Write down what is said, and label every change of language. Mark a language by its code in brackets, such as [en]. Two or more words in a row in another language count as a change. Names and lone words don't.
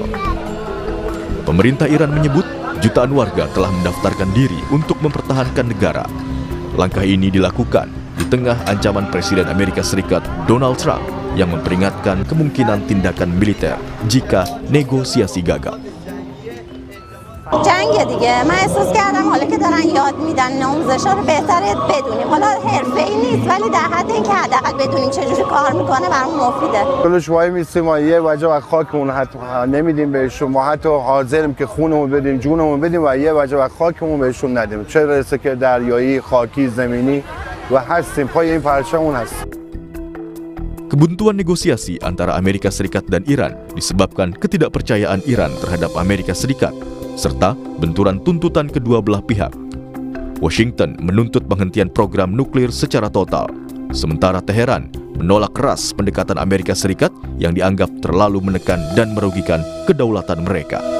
[id] Pemerintah Iran menyebut jutaan warga telah mendaftarkan diri untuk mempertahankan negara. Langkah ini dilakukan di tengah ancaman Presiden Amerika Serikat Donald Trump yang memperingatkan kemungkinan tindakan militer jika negosiasi gagal. [fa] جنگ دیگه من احساس کردم حالا که دارن یاد میدن آموزش‌ها رو بهتره بدونیم حالا حرفه‌ای نیست ولی در حد اینکه حداقل بدونیم چجوری کار میکنه برامون مفیده. جلوش وای میستیم ما یه وجه از خاکمون حتی نمیدیم بهشون ما حتی حاضریم که خونمون بدیم جونمون بدیم و یه وجه از خاکمون بهشون ندیم چه برسه که دریایی خاکی زمینی و هستیم پای این پرچممون هستیم. [id] Kebuntuan negosiasi antara Amerika Serikat dan Iran disebabkan ketidakpercayaan Iran terhadap Amerika Serikat serta benturan tuntutan kedua belah pihak. Washington menuntut penghentian program nuklir secara total, sementara Teheran menolak keras pendekatan Amerika Serikat yang dianggap terlalu menekan dan merugikan kedaulatan mereka.